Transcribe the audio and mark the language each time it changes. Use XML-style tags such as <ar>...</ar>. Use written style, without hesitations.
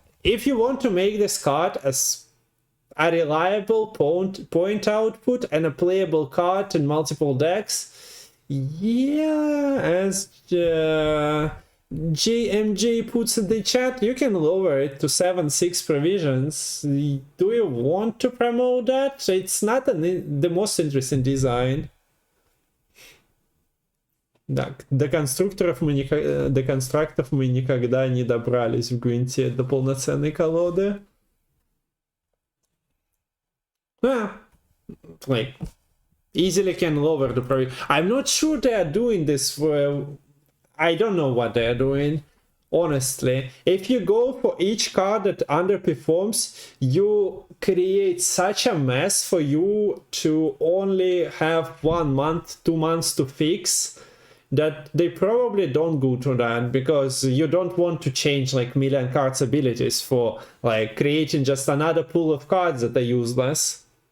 <en>If you want to make this card as a reliable point output and a playable card in multiple decks, yeah, as JMJ puts in the chat, you can lower it to 7-6 provisions. Do you want to promote that? It's not the most interesting design.</en> <ru>Так, до конструкторов мы никогда не добрались в Гвинте до полноценной колоды.</ru> <en>Like, easily can lower the price. I'm not sure they are doing this for... I don't know what they are doing, honestly. If you go for each card that underperforms, you create such a mess for you to only have 1 month, 2 months to fix, that they probably don't go to that, because you don't want to change like million cards abilities for like creating just another pool of cards that are useless.</en>